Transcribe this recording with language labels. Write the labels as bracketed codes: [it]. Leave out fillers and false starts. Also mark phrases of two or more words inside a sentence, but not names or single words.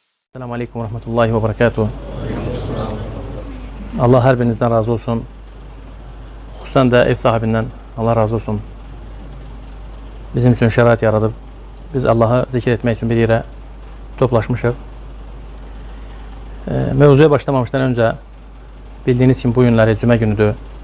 [ar] Selamun Aleyküm ve Rahmetullahi ve Berekatuhu. [tr] Allah her birinizden razı olsun. [az] Xüsusən də ev sahibindən Allah razı olsun. Bizim üçün şərait yaradıb. Biz Allah'ı zikir etmək üçün bir yerə toplaşmışıq. Mevzuya başlamamışdan öncə bildiyiniz kimi bu günləri cümə günüdür.